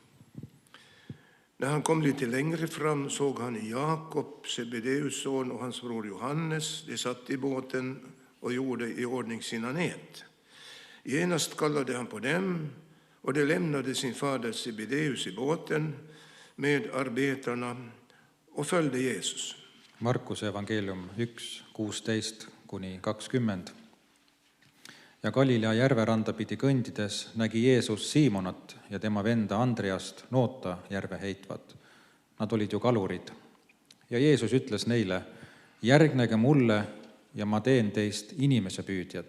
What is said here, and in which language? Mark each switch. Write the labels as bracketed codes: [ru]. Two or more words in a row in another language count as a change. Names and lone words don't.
[sv] När han kom lite längre fram såg han Jakob, Sebedeus son, och hans bror Johannes. De satt i båten och gjorde i ordning sina nät. Genast kallade han på dem, och de lämnade sin fader Sebedeus i båten med arbetarna och följde Jesus. [et] Markuse evangeelium 1:16-20. Ja Galilea järveranda pidi kõndides nägi Jeesus Siimonat ja tema venda Andreast noota järve heitvat. Nad olid ju kalurid. Ja Jeesus ütles neile, järgnege mulle ja ma teen teist inimese püüdjad.